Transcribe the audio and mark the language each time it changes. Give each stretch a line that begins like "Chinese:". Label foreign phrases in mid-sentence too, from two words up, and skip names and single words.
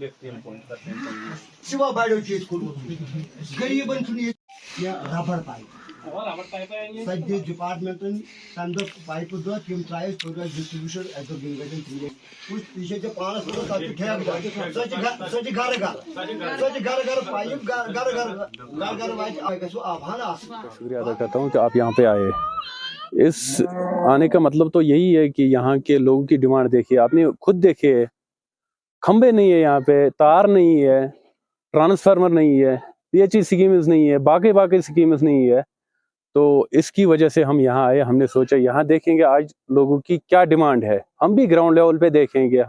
Kashmiri: سِوا بڑیو چھُ ییٚتہِ کوٚرمُت غریٖبن چھُنہٕ ییٚتہِ کینٛہہ ربڑ پایپ سۄ دِژ ڈپارٹمنٹن تمہِ دۄہ پایپہٕ دۄہ تِم ترٛایہِ ڈسٹربیوشن اَسہِ دوٚپ یِم گژھن ٹھیٖک یہِ چھِ ژےٚ پانس سۄ چھِ ٹھیکہٕ سۄ چھِ گرٕ گرٕ پایپ گرٕ گرٕ واتہِ گژھِ آبان آسُن.
Urdu: شکریہ ادا کرتا ہوں کہ آپ یہاں پہ آئے. اس آنے کا مطلب تو یہی ہے کہ یہاں کے لوگوں کی ڈیمانڈ دیکھیے, آپ نے خود دیکھے کھمبے نہیں ہے, یہاں پہ تار نہیں ہے, ٹرانسفارمر نہیں ہے, PHE اسکیمز نہیں ہے, باقی اسکیمز نہیں ہے. تو اس کی وجہ سے ہم یہاں آئے, ہم نے سوچا یہاں دیکھیں گے آج لوگوں کی کیا ڈیمانڈ ہے, ہم بھی گراؤنڈ لیول پہ دیکھیں گے.